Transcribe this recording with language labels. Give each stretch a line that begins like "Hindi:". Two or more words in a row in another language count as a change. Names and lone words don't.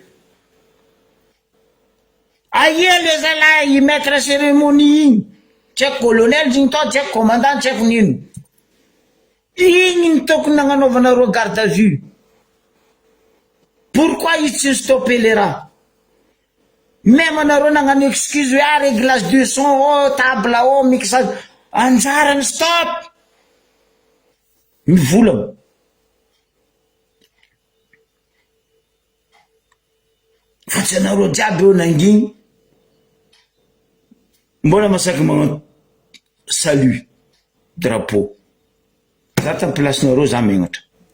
Malagasy: aie le zalahy
French: maître cérémonie
Malagasy: igny tsy haiko colonel zigny tao tsy haiko commandant tsy haiko nino igny ny tokony nagnanaovanareo
French: garde à vue pourquoi
Malagasy: izy tsy
French: stoppé le
Malagasy: raha même anareo nagnano excuse hoe
French: réglage de son table mixage
Malagasy: anjarany stop mivolagna fa tsy anareo jiaby eo nangigny mbola masaky magnano
French: salut drapeau
Malagasy: za tamy placenareo za megnatra